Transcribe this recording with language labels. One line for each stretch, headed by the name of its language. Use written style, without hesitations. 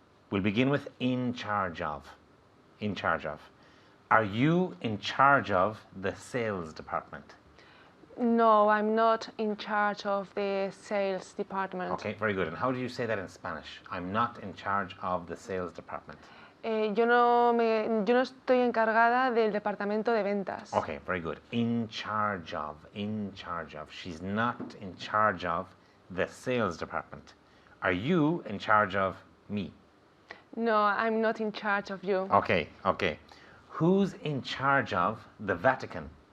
English: We'll begin with in charge of. In charge of. Are you in charge of the sales department? No, I'm not in charge of the sales department. Okay, very good. And how do you say that in Spanish? I'm not in charge of the sales department.
Spanish: Yo no estoy encargada del departamento de ventas.
English: Okay, very good. In charge of, in charge of. She's not in charge of the sales department. Are you in charge of me? No, I'm not in charge of you. Okay, okay. Who's in charge of the Vatican?